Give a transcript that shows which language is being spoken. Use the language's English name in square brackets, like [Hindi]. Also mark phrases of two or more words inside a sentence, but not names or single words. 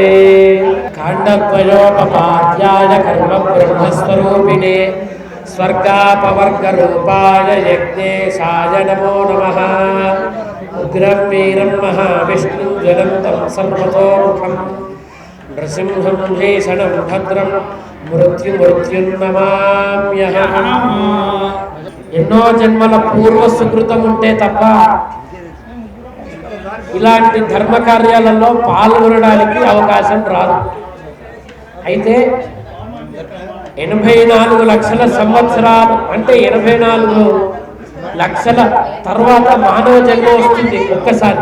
[Sanskrit] काण्डद्वयोपपाद्याय कर्म ब्रह्मस्वरूपिणे स्वर्गापवर्गरूपाय यज्ञेशाय नमो नमः. उग्रं वीरं महाविष्णुं ज्वलन्तं सर्वतोमुखं नृसिंहं भीषणं भद्रं मृत्युर्नमाम्यहम्. [Telugu] ఎన్నో జన్మల పూర్వ సుకృతం ఉంటే తప్ప ఇలాంటి ధర్మ కార్యాలలో పాల్గొనడానికి అవకాశం రాదు. అయితే 84 లక్షల సంవత్సరాలు అంటే 84 లక్షల తర్వాత మానవ జన్మ వస్తుంది ఒక్కసారి.